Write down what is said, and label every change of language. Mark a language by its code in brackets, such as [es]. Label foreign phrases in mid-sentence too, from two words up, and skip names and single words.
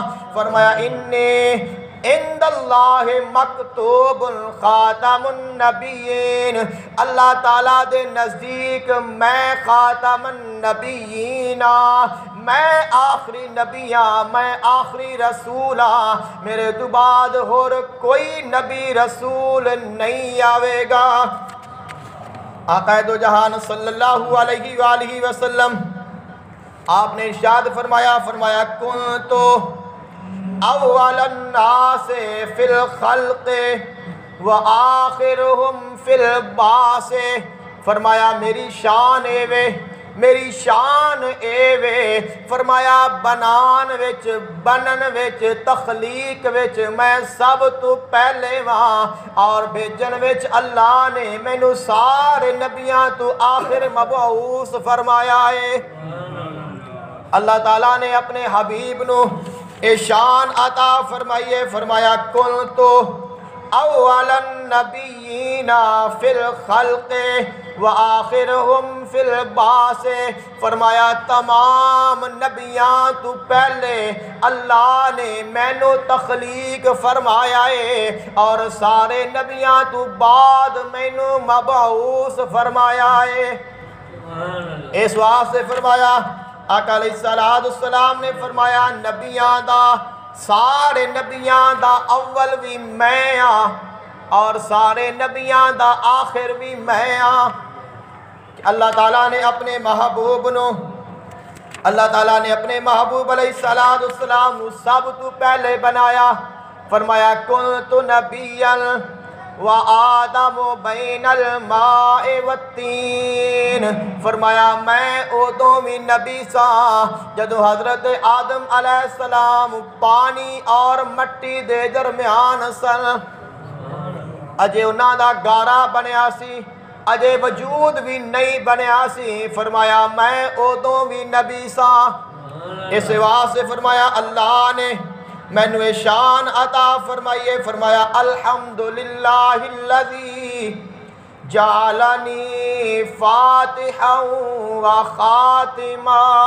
[pa] فرمایا [ar] انی عند اللہ مکتوب خاتم النبیین، [pa] اللہ تعالیٰ دے نزدیک میں [ar] خاتم النبیین، [pa] میں آخری نبی ہاں، میں آخری رسول ہاں، میرے تو بعد اور کوئی نبی رسول نہیں آوے گا۔ آقا دو جہان [ar] صلی اللہ علیہ وآلہ وسلم [pa] آپ نے ارشاد فرمایا، فرمایا [ar] کنتو اول الناس فی الخلق وآخرهم فی البعث۔ [pa] فرمایا میری شان اے وے، میری شان اے وے، فرمایا بنان وچ، بنن وچ، تخلیق وچ میں سب تو پہلے وہاں، اور بھیجن وچ اللہ نے مینو سارے نبیاں تو آخر مبعوث فرمایا ہے۔ اللہ تعالیٰ نے اپنے حبیب نو اے شان عطا فرمائیے۔ [ar] فرمایا کنتو اول النبیین فی الخلق وآخرهم فی البعث۔ [pa] فرمایا تمام نبیاں تو پہلے اللہ نے مینو تخلیق فرمایا ہے، اور سارے نبیاں تو بعد مینو مبعوث فرمایا ہے۔ اس واسطے فرمایا آقا [ar] علیہ السلام [pa] نے فرمایا نبیاں دا، سارے نبیاں دا اول بھی میں ہاں، اور سارے نبیاں دا آخر بھی میں ہاں۔ اللہ تعالیٰ نے اپنے محبوب نو، اللہ تعالیٰ نے اپنے محبوب [ar] علیہ السلام [pa] نو سب تو پہلے بنایا۔ [ar] فرمایا کنت نبیًا وآدم بین الماء والتین۔ [pa] فرمایا میں ادوں بھی نبی سا جدو حضرت آدم [ar] علیہ السلام [pa] پانی اور مٹی دے درمیان سن، اجے انہاں دا گارا بنیا سی، اجے وجود بھی نہیں بنیا سی۔ فرمایا میں ادوں بھی نبی سا۔ اس واسطے فرمایا اللہ نے مینو شان عطا فرمائیے۔ [ar] فرمایا الحمدللہ الذی جعلنی فاتحا و خاتما۔